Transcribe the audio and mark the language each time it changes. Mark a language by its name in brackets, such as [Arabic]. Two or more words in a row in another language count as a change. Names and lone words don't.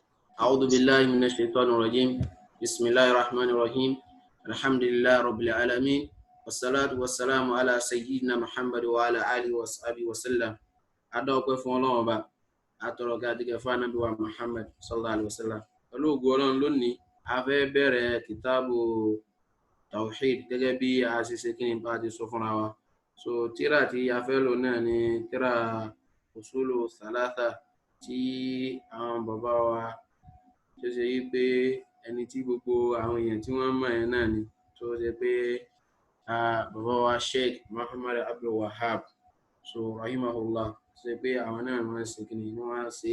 [Arabic] أعوذ بالله من الشيطان الرجيم. بسم الله الرحمن الرحيم. الحمد لله رب العالمين، والصلاة والسلام على سيدنا محمد وعلى آله وصحبه وسلم. [Yoruba] Adọ́pẹ́ fún Ọlọ́run Ọba, atọrọ gàdígẹ̀ fún Ànábì wa Muhammad [Arabic] صلى الله عليه وسلم. [Yoruba] Pẹ̀lú ògo Ọlọ́run lónìí, a fẹ́ bẹ̀rẹ̀ kìtàbù Tawhid gẹ́gẹ́ bí a ṣe ṣe kí ni bá ti sọ fúnra wa. So tírà tí a fẹ́ lò náà ni tírà Usulu Thalatha tí àwọn bàbá wa tó ṣe yí pé ẹni tí gbogbo àwọn èèyàn tí wọ́n mọ̀ ẹ́ náà ni, tó ṣe pé bàbá wa Sheikh Muhammad Abdul Wahab so rahimahullah, ṣe pé àwọn náà wọ́n ṣe kí ni wọ́n ṣe.